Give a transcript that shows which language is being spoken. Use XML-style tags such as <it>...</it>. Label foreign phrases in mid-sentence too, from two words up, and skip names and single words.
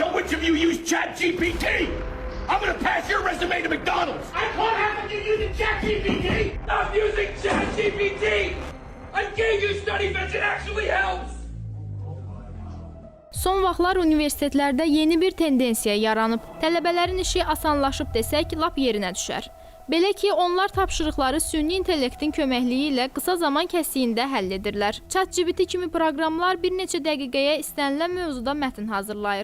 <en>bunch of you use ChatGPT. I'm gonna pass your resume to McDonald's. I can't have you using ChatGPT. Stop using ChatGPT. I'm getting you study if it actually helps.</en> <az>Son vaxtlar universitetlərdə yeni bir tendensiya yaranıb. Tələbələrin işi asanlaşıb desək, lap yerinə düşər. Belə ki, onlar tapşırıqları süni intellektin köməkliyi ilə qısa zaman kəsiyində həll edirlər. ChatGPT kimi proqramlar bir neçə dəqiqəyə istənilən mövzuda mətn hazırlayır.</az>